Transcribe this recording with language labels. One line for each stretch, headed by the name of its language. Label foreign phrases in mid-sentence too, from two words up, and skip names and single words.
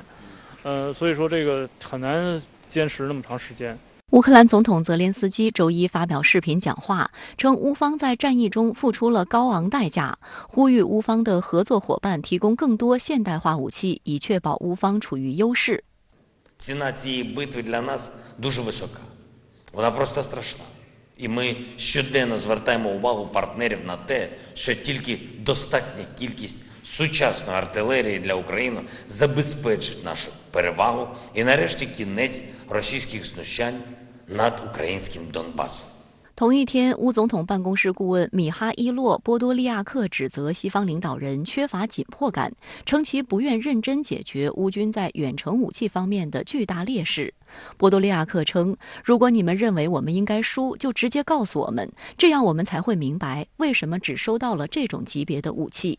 Chinese: 所以说这个很难坚持那么长时间。乌克兰总统泽连斯基周一发表视频讲话，称乌方在战役中付出了高昂代价，呼吁乌方的合作伙伴提供更多现代化武器，以确保乌方处于优势。
Ukrainian: Ціна цієї битви для нас дуже висока. Вона просто страшна. І ми щоденно звертаємо увагу партнерів на те, що тільки достатня кількість сучасної артилерії для України забезпечить нашу перевагу і нарешті кінець російських знущань над українським Донбасом.
Chinese: 同一天，乌总统办公室顾问米哈伊洛·波多利亚克指责西方领导人缺乏紧迫感，称其不愿认真解决乌军在远程武器方面的巨大劣势。波多利亚克称，如果你们认为我们应该输，就直接告诉我们，这样我们才会明白为什么只收到了这种级别的武器。